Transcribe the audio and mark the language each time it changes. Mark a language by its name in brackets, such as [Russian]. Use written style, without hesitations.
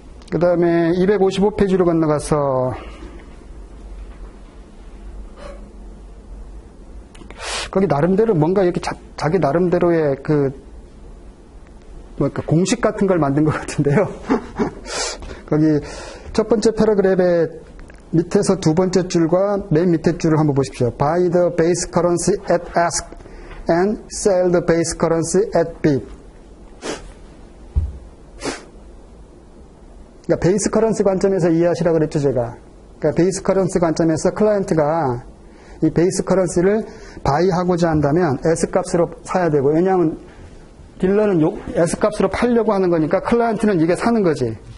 [Korean] 그 다음에 255페이지로 건너가서 거기 나름대로 뭔가 이렇게 자기 나름대로의 공식 같은 걸 만든 것 같은데요. 거기 첫 번째 패러그랩의 밑에서 두 번째 줄과 맨 밑에 줄을 한번 보십시오. [English] Buy the base currency at ask and sell the base currency at bid. [Korean] 그러니까 베이스 커런시 관점에서 이해하시라고 그랬죠, 제가. 그러니까 베이스 커런시 관점에서 클라이언트가 이 베이스 커런시를 바이하고자 한다면 S값으로 사야 되고, 왜냐하면 딜러는 S값으로 팔려고 하는 거니까 클라이언트는 이게 사는 거지.